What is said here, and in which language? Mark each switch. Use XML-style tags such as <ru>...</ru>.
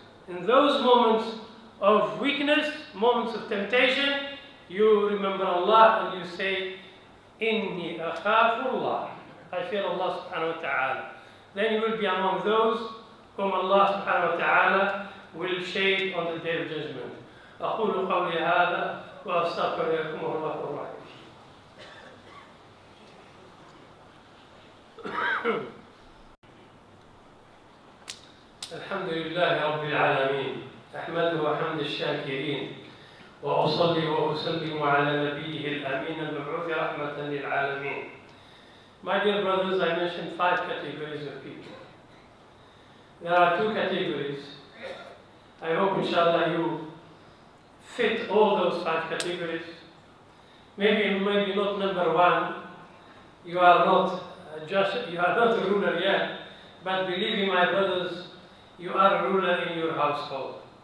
<en>In those moments of weakness, moments of temptation, you remember Allah and you say,</en> <ar>"Inni akhafu Allah."</ar> <en>I fear Allah subhanahu wa ta'ala. Then you will be among those whom Allah subhanahu wa ta'ala will shade on the day of judgment.</en> <ar>أقول قولي هذا وأستغفر لكم الله الرحيم. الحمد لله رب العالمين أحمده حمد الشاكرين وأصلي وأسلم على نبيه الأمين المبعوث رحمة للعالمين.</ar> <en>My dear brothers, I mentioned 5 categories of people. There are 2 categories. I hope inshallah you fit all those 5 categories. Maybe not number 1. You are not a ruler yet, but believe me, my brothers, you are a ruler in your household.</en>